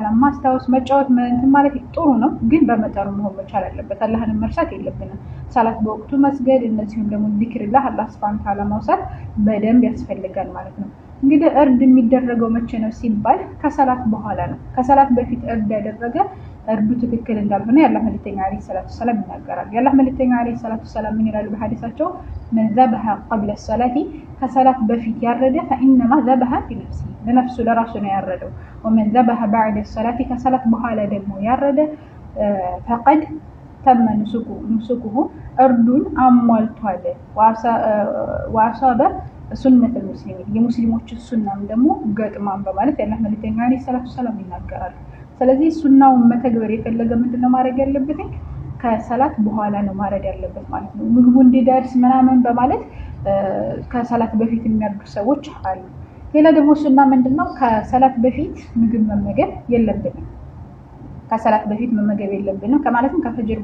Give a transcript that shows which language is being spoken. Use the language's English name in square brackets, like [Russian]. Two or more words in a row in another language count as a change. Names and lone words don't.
[Amharic] Ta'ala ማስታወስ መጫወት እንትን ማለት ጥሩ ነው፣ ግን በመጠኑ መሆን መቻል አለበት። አላህን መርሳት የለብንም። ሰላት በወቅቱ መስገድ፣ እነዚህም ደግሞ ዚክርላህ አላህ [Arabic] سبحانه وتعالى [Amharic] ማውሳት በደንብ ያስፈልጋል ማለት ነው። እንግዲህ እርድ የሚደረገው መቼ ነው ሲባል ከሰላት በኋላ ነው። ከሰላት በፊት እርድ ያደረገ እርዱ ትክክል እንዳልሆነ የአላህ መልእክተኛ [Arabic] عليه الصلاة والسلام [Amharic] ይናገራሉ። የአላህ መልእክተኛ [Arabic] عليه الصلاة والسلام [Amharic] ምን ይላሉ በሐዲሳቸው [Arabic] من ذبح قبل الصلاه [Amharic] ከሰላት በፊት ያረደ [Arabic] فانما ذبح لنفسه [Amharic] ለነፍሱ ለራሱ ነው ያረደው። [Arabic] ومن ذبح بعد الصلاه [Amharic] ከሰላት በኋላ ደግሞ ያረደ [Arabic] فقد تم نسكه [Amharic] እርዱን አሟልቷል። [Arabic] وأصاب سنة المسلمين [Amharic] የሙስሊሞች ሱናም ደግሞ ገጥማን በማለት የአላህ መልእክተኛ [Arabic] عليه الصلاة والسلام [Amharic] ይናገራሉ። ስለዚህ ሱናውን መተግበር የፈለገ ምንድነው ማድረግ ያለበት ከሰላት በኋላ ነው ማረድ ያለበት ማለት ነው። ምግቡ እንዲደርስ ምናምን በማለት ከሰላት በፊት የሚያርዱ ሰዎች አሉ። ሌላ ደግሞ ሱና ምንድነው ከሰላት በፊት ምግብ መመገብ የለብንም። ከሰላት በፊት መመገብ የለብንም ከማለትም ከፈጅር